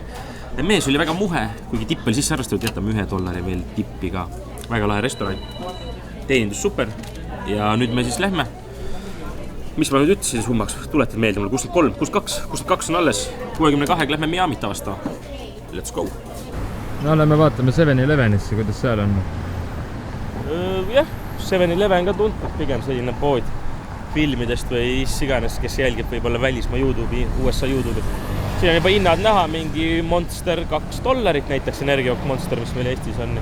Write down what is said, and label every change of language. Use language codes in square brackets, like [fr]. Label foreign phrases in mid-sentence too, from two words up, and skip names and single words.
[et] Mees oli väga muhe, kuigi tipp oli sisse arvestatud, jätame $1 veel tippi ka. Väga lahe restoran. Teenindus super. Ja nüüd me siis lähme. Mis ma nüüd ütlesin summaks? Tuletad meelde mulle 63, 62 on alles. 62 lähme Miamit avastama. [en] let's go. [et] No lähme vaatame 7-Elevenisse, kuidas seal on. Jah, 7-Eleven ka tuntud pigem selline pood filmidest või iganes, kes jälgib võib-olla välismaa YouTube'i, USA YouTube'i. Siin on juba hinnad näha, mingi Monster $2 näiteks, Energiajook Monster, mis meil Eestis on.